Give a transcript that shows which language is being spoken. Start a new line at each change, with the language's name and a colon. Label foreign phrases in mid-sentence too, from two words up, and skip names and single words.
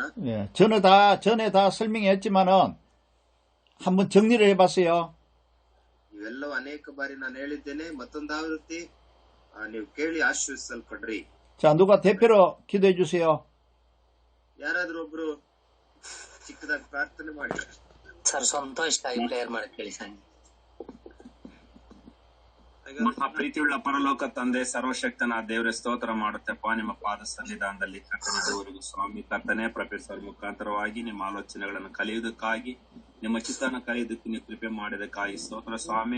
Korean: 예, 전에 다 설명했지만은 한번 정리를 해봤어요.
Kannada: ಇವೆಲ್ಲವೂ ಅನೇಕ ಬಾರಿ ನಾನು ಹೇಳಿದ್ದೇನೆ. ಮತ್ತೊಂದು ಆವೃತ್ತಿ ನೀವು ಕೇಳಿ ಆಶೀರ್ವಿಸಲ್ಪಡ್ರಿ.
Korean: 자, 누가 대표로 기도해 주세요.
Kannada: ಯಾರಾದ್ರೂ ಒಬ್ರು ಚಿಕ್ಕದಾಗಿ ಪ್ರಾರ್ಥನೆ ಮಾಡಿ. ಸರ್ ಸ್ವಂತ ಇಷ್ಟ ಪ್ರೇಯರ್ ಮಾಡಕ್ ಹೇಳಿ ಸರ್. ನಮ್ಮ ಪ್ರೀತಿಯುಳ್ಳ ಪರಲೋಕ ತಂದೆ ಸರ್ವಶಕ್ತನ ದೇವರ ಸ್ತೋತ್ರ ಮಾಡುತ್ತಪ್ಪ ನಿಮ್ಮ ಪಾದ ಸನ್ನಿಧಾನದಲ್ಲಿ ಕರ್ತನಿದುವರೆಗೂ ಸ್ವಾಮಿ ಕರ್ತನೆ ಪ್ರೊಫೆಸರ್ ಮುಖಾಂತರವಾಗಿ ನಿಮ್ಮ ಆಲೋಚನೆಗಳನ್ನು ಕಲಿಯುವುದಕ್ಕಾಗಿ ನಿಮ್ಮ ಚಿತ್ತನ ಕಲಿಯುವುದಕ್ಕೆ ನೀವು ಕೃಪೆ ಮಾಡಿದಕ್ಕಾಗಿ ಸ್ತೋತ್ರ ಸ್ವಾಮಿ.